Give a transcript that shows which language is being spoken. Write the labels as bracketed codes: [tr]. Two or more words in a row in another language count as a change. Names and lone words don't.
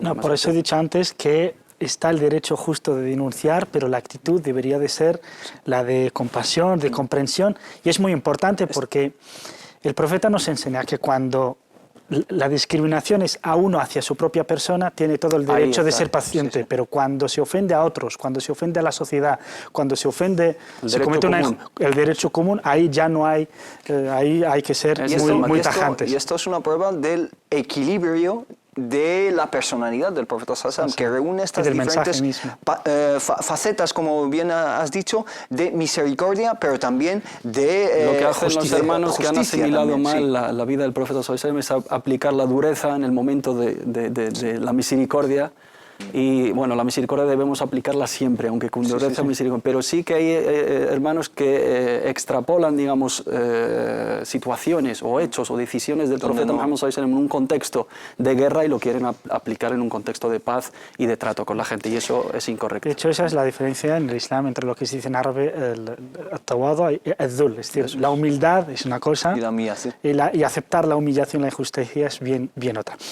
[es] No, por eso he dicho antes que está el derecho justo de denunciar, pero la actitud debería de ser la de compasión, de comprensión, y es muy importante porque el profeta nos enseña que cuando la discriminación es a uno hacia su propia persona, tiene todo el derecho de ser paciente, pero cuando se ofende a otros, cuando se ofende a la sociedad, cuando se ofende, se comete el derecho común, ahí ya no hay, ahí hay que ser muy tajantes. Y esto es una prueba del equilibrio de la personalidad del profeta [ar] صلى الله عليه وسلم, [es] que reúne estas diferentes facetas, como bien has dicho, de misericordia, pero también de lo que hacen los hermanos que han asimilado también, mal la vida del profeta [ar] صلى الله عليه وسلم [es] es aplicar la dureza en el momento de la misericordia. Y bueno, la misericordia debemos aplicarla siempre, aunque con dureza misericordia. Pero sí que hay hermanos que extrapolan, digamos, situaciones o hechos o decisiones del profeta Muhammad [ar] صلى الله عليه وسلم [es] en un contexto de guerra y lo quieren aplicar en un contexto de paz y de trato con la gente, y eso es incorrecto. De hecho, esa es la diferencia en el Islam entre lo que se dice en árabe el tawadu y el dhul, es decir, la humildad es una cosa y aceptar la humillación, la injusticia es bien otra.